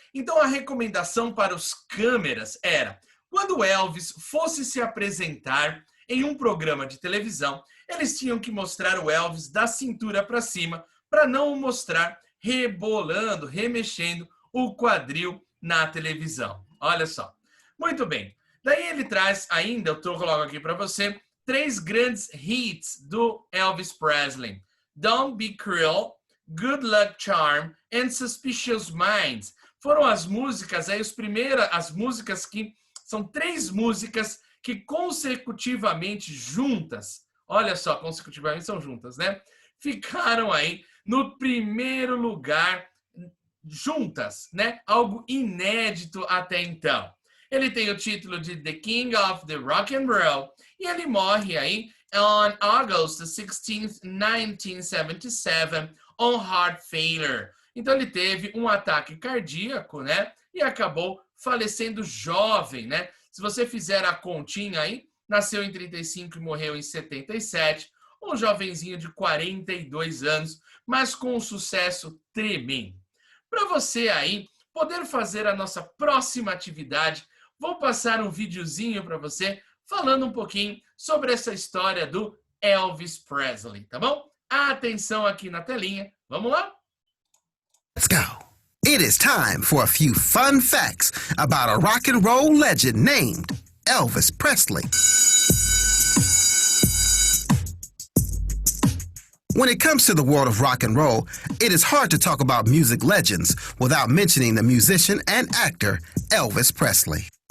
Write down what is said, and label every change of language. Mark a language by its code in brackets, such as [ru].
[pt] Então a recomendação para os câmeras era, quando Elvis fosse se apresentar em um programa de televisão, eles tinham que mostrar o Elvis da cintura para cima, para não o mostrar rebolando, remexendo o quadril na televisão. Olha só. Muito bem. Daí ele traz ainda, eu coloco aqui para você, 3 grandes hits do Elvis Presley. [en] Don't Be Cruel, Good Luck Charm and Suspicious Minds. [pt] Foram as músicas, aí as músicas que são 3 músicas que consecutivamente juntas, olha só, consecutivamente são juntas, né? Ficaram aí no primeiro lugar juntas, né? Algo inédito até então. Ele tem o título de The King of the Rock and Roll e ele morre aí [en] on August 16th, 1977, on heart failure. [pt] Então ele teve um ataque cardíaco, né? E acabou falecendo jovem, né? Se você fizer a continha aí, nasceu em 35 e morreu em 77, um jovenzinho de 42 anos, mas com um sucesso tremendo. Para você aí poder fazer a nossa próxima atividade, vou passar um videozinho para você falando um pouquinho sobre essa história do Elvis Presley, tá bom? Atenção aqui na telinha, vamos lá? [en] Let's go. It is time for a few fun facts about a rock and roll legend named Elvis Presley. When it comes to the world of rock and roll, it is hard to talk about music legends without mentioning the musician and actor Elvis Presley.